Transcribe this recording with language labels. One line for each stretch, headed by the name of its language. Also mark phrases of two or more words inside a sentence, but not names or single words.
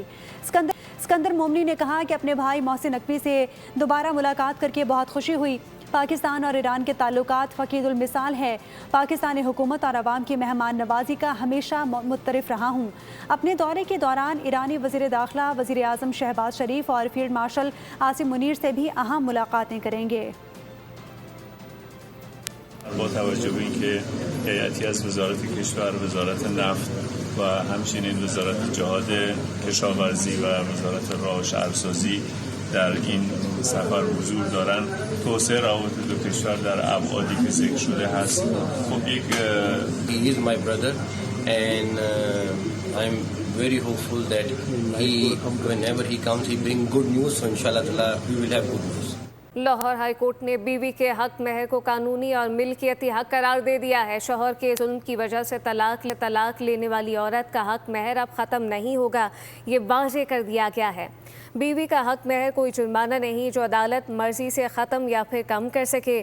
Urdu: سکندر مومنی نے کہا کہ اپنے بھائی محسن نقوی سے دوبارہ ملاقات کرکے بہت خوشی ہوئی. پاکستان اور ایران کے تعلقات فقید المثال ہے۔ پاکستانی حکومت اور عوام کی مہمان نوازی کا ہمیشہ معترف رہا ہوں. اپنے دورے کے دوران ایرانی وزیر داخلہ وزیر اعظم شہباز شریف اور فیلڈ مارشل عاصم منیر سے بھی اہم ملاقاتیں کریں گے.
Persian: با توجه به اینکه هیئتی از وزارت کشور، وزارت نفت و همچنین وزارت جهاد کشاورزی و وزارت راه و شهرسازی در این سفر حضور دارن، توسعه روابط دو کشور در ابعادی که ذکر شده هست. خب یک
English: He is my brother and I'm very hopeful that whenever he comes he bring good news, so inshallah we will have good news.
Urdu: لاہور ہائی کورٹ نے بیوی کے حق مہر کو قانونی اور ملکیتی حق قرار دے دیا ہے. شوہر کے ظلم کی وجہ سے طلاق لینے والی عورت کا حق مہر اب ختم نہیں ہوگا، یہ واضح کر دیا گیا ہے. بیوی کا حق مہر کوئی جرمانہ نہیں جو عدالت مرضی سے ختم یا پھر کم کر سکے.